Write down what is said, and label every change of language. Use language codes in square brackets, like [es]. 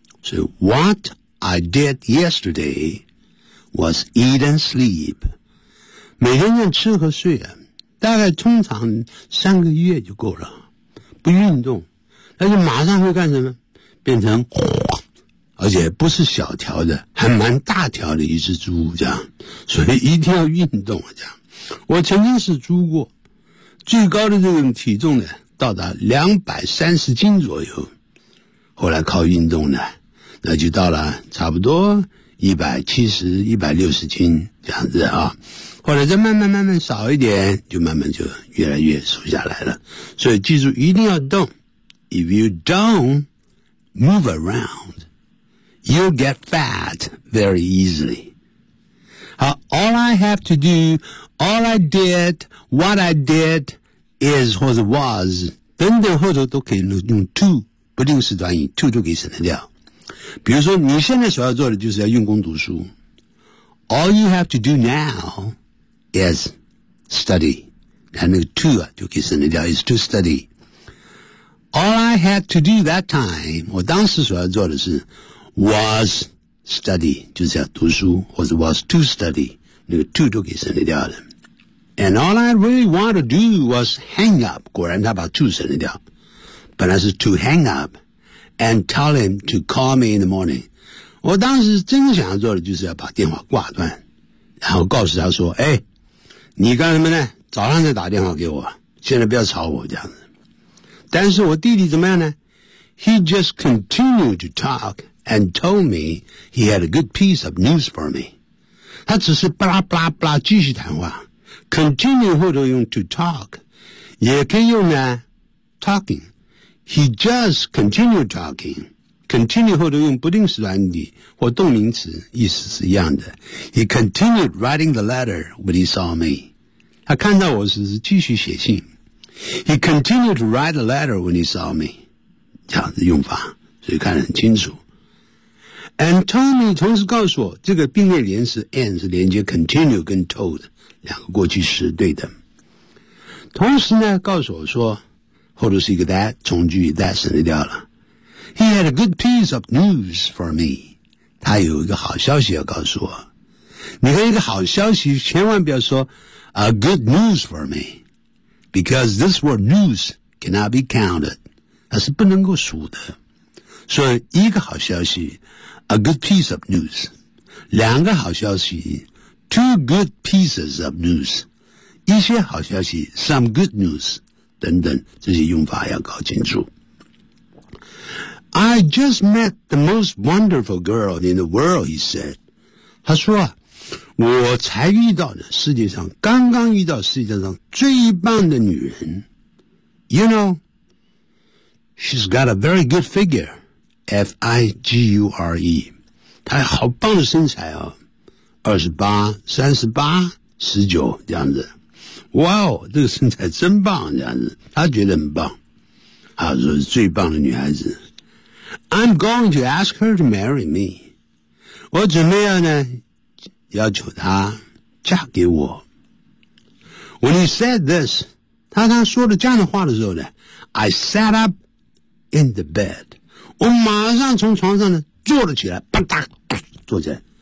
[zh] 所以 [en] what I did yesterday was eat and sleep。 [zh] 每天要吃和睡啊，大概通常三个月就够了，不运动，那就马上会干什么？变成，而且不是小条的，还蛮大条的一只猪这样，所以一定要运动这样。我曾经是猪过，最高的这种体重呢，到达230斤左右，后来靠运动呢，那就到了差不多170、160斤这样子啊。后来再慢慢慢慢少一点，就慢慢就越来越瘦下来了。所以记住，一定要动。 [en] If you don'tMove around, you'll get fat very easily. All I have to do, all I did, what I did is [zh] 或者 was 等等后头都可以用 to 不定式短语 to 都可以省得掉。比如说你现在所要做的就是要用功读书。 [en] All you have to do now is study. [zh] 那个 to 啊就可以省得掉 [en] is to study. All I had to do that time, [zh] 我当时所要做的是 [en] was study, [zh] 就是要读书，或者 [en] was to study, [zh] 那个 to 都给省略掉了。 [en] And all I really wanted to do was hang up, [zh] 果然他把 to 省略掉。本来是 [en] to hang up, and tell him to call me in the morning. [zh] 我当时真的想要做的就是要把电话挂断，然后告诉他说，哎，你干什么呢？早上再打电话给我，现在不要吵我这样子。但是我弟弟怎么样呢？ [en] He just continued to talk and told me he had a good piece of news for me. [zh] 他只是巴拉巴拉巴拉继续谈话。 Continue 后头用 to talk， 也可以用呢 talking。 [en] He just continued talking。 [zh] Continue 后头用不定式短语或动名词，意思是一样的。 [en] He continued writing the letter when he saw me。 [zh] 他看到我时是继续写信。 [en] He continued to write a letter when he saw me. [zh] 这样的用法，所以看得很清楚。 [en] And told me [zh] 同时告诉我，这个并列连词 and 是连接 continue 跟 told 两个过去时对的。同时呢，告诉我说，后头是一个 that 从句 that 省略掉了。 [en] He had a good piece of news for me. [zh] 他有一个好消息要告诉我。你和一个好消息千万不要说 [en] a good news for me. Because this word news cannot be counted， [zh] 它是不能够数的。所以一个好消息 ， [en] a good piece of news； [zh] 两个好消息 ， [en] two good pieces of news； [zh] 一些好消息 ， [en] some good news， [zh] 等等，这些用法要搞清楚。 [en] I just met the most wonderful girl in the world， he said。 [zh] 他说我才遇到的世界上刚刚遇到世界上最棒的女人。 [en] You know, she's got a very good figure, F-I-G-U-R-E. [zh] 她好棒的身材哦。28、38、19这样子。 Wow, 这个身材真棒这样子。她觉得很棒。她说是最棒的女孩子。 [en] I'm going to ask her to marry me. [zh] 我准备要呢要求他嫁给我。 [en] When he said this, [zh] 他说了这样的话的时候呢， [en] I sat up in the bed. [zh] 我马上从床上呢坐了起来，啪嗒坐起来。